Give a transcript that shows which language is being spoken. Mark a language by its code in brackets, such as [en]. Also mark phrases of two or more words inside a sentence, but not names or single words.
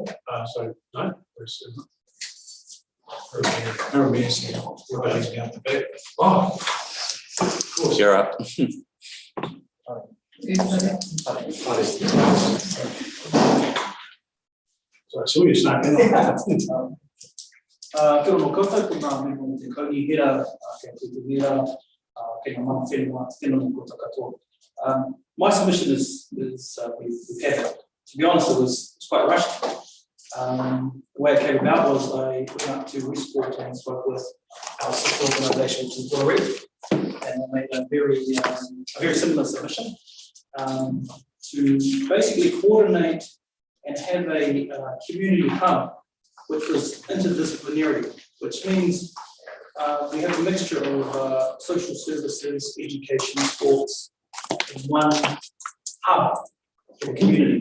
[en] So no, Aramis, we're waiting out the back. Oh, of course. You're up. So I saw you snuck in. [mi] Kia ora koutou, ko ngā mea o te kauni hera, kia te hera, kia ngā mana whenua, tēnā mō koutou katoa. [en] My submission is we've had it. To be honest, it was quite rushed. The way it came about was I went up to Westport and spoke with our sister organisation, which is Blue Reef, and I made a very similar submission to basically coordinate and have a community hub which was interdisciplinary, which means we have a mixture of social services, education, sports in one hub for the community.